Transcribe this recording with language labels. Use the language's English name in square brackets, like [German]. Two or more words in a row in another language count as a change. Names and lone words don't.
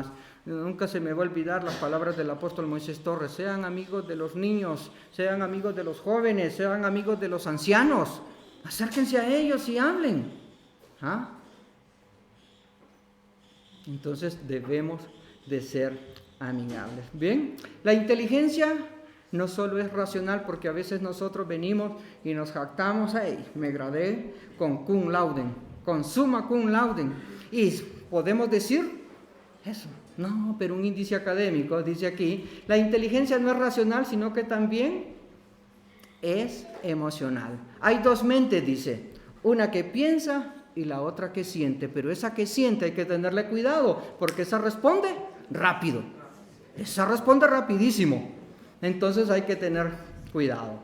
[Spanish] Nunca se me va a olvidar las palabras del apóstol Moisés Torres: sean amigos de los niños, sean amigos de los jóvenes, sean amigos de los ancianos, acérquense a ellos y hablen. Entonces debemos de ser amigables. Bien, la inteligencia no solo es racional, porque a veces nosotros venimos y nos jactamos, me gradué con [Latin] cum laude, [Spanish] con [Latin] summa cum laude, [Spanish] y podemos decir eso. No, pero un índice académico dice aquí, la inteligencia no es racional, sino que también es emocional. Hay 2 mentes, dice, una que piensa y la otra que siente, pero esa que siente hay que tenerle cuidado, porque esa responde rápido, esa responde rapidísimo, entonces hay que tener cuidado.